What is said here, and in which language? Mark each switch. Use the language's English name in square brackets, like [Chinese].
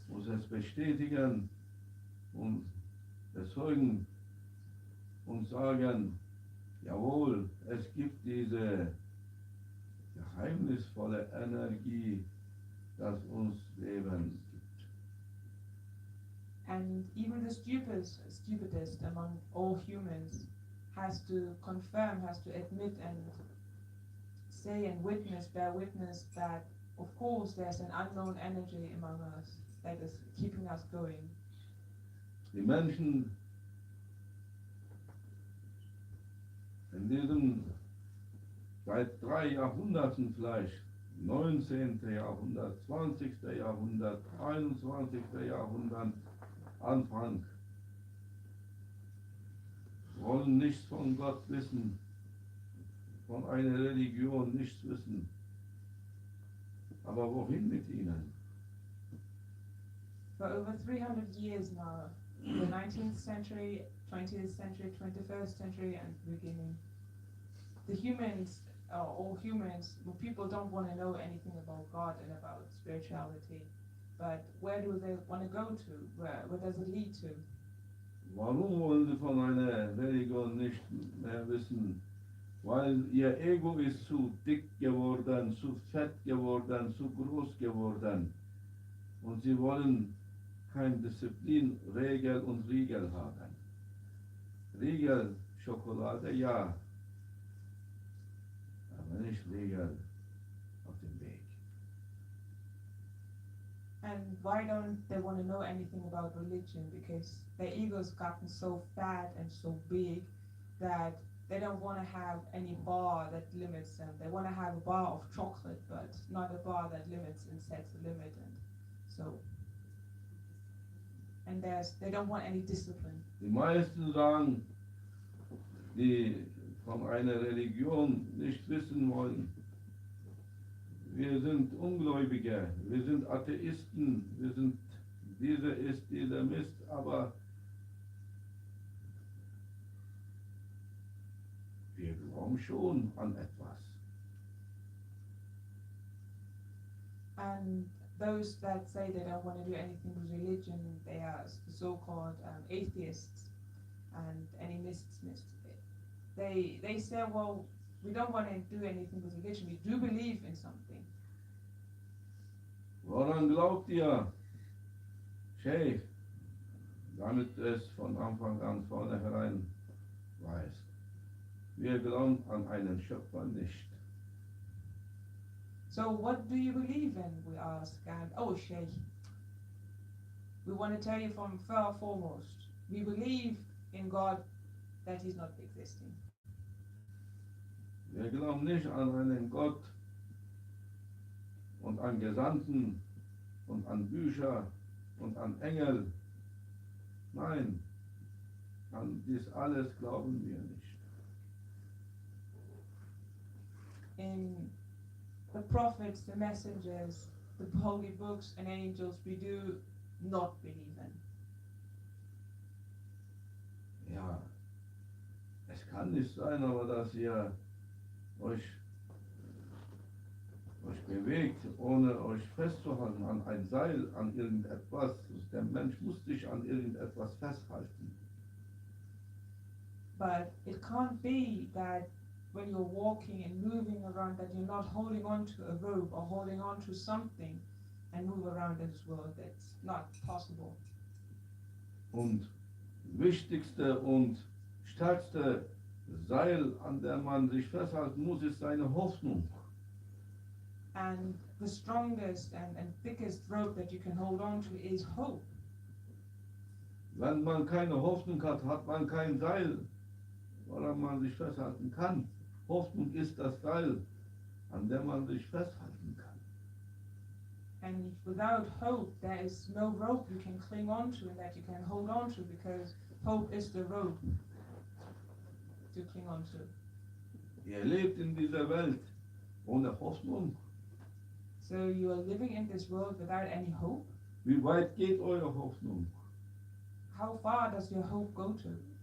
[German] es bestätigen und bezeugen und sagen, jawohl, es gibt diese geheimnisvolle Energie, das uns Leben gibt. [English] And even the stupidest among all humans has to confirm, has to admit and say and bear witness that of course there's an unknown energy among us that is keeping us going. [German] Die Menschen in diesem seit 3 Jahrhunderten vielleicht, 19. Jahrhundert, 20. Jahrhundert, 21. Jahrhundert, Anfang, wollen nichts von Gott wissen, von einer Religion nichts wissen. Aber wohin mit ihnen? [English] For over 300 years now, the 19th century, 20th century, 21st century and beginning, the humans, all humans, well, people don't want to know anything about God and about spirituality. but where do they want to go to? Where does it lead to? [German] Warum wollen sie von einer Religion nicht mehr wissen? Weil ihr Ego ist zu dick geworden, zu fett geworden, zu groß geworden. Und sie wollen keine Disziplin, Regel und Riegel haben. Riegel, Schokolade, ja. Aber nicht Riegel auf dem Weg. [English] And why don't they want to know anything about religion? Because their ego's gotten so fat and so big that they don't want to have any bar that limits them. They want to have a bar of chocolate, but not a bar that limits and sets a limit. And so, and they don't want any discipline. [German] Die meisten sagen, die von einer Religion nicht wissen wollen, wir sind Ungläubige, wir sind Atheisten, wir sind dieser ist dieser Mist, aber wir glauben schon an etwas. [English] And those that say they don't want to do anything with religion, they are the so-called atheists and animists. They say, well, we don't want to do anything with religion. We do believe in something. [German] Woran glaubt ihr, Sheikh, damit es von Anfang an vornherein weiß? Wir glauben an einen Schöpfer nicht. [English] So what do you believe in, we ask. And oh, Sheikh, we want to tell you from foremost, we believe in God, that He's not existing. [German] Wir glauben nicht an einen Gott und an Gesandten und an Bücher und an Engel. Nein, an dies alles glauben wir nicht. [English] In the prophets, the messengers, the holy books and angels, we do not believe in. [German] Ja, es kann nicht sein, aber dass ihr euch bewegt, ohne euch festzuhalten an ein Seil, an irgendetwas. Der Mensch muss sich an irgendetwas festhalten. [English] But it can't be that when you're walking and moving around that you're not holding on to a rope or holding on to something and move around in this world. That's not possible. [German] Und wichtigste und stärkste Seil, an der man sich festhalten muss, ist seine Hoffnung. [English] And the strongest and thickest rope that you can hold on to is hope. [German] Wenn man keine Hoffnung hat, hat man kein Seil, woran man sich festhalten kann. Hoffnung ist das Seil, an dem man sich festhalten kann. [English] And without hope, there is no rope you can cling on to and that you can hold on to, because hope is the rope to cling on to. [German] Ihr lebt in dieser Welt ohne Hoffnung. [English] So you are living in this world without any hope? [German] Wie weit geht eure Hoffnung? [English] How far does your hope go to?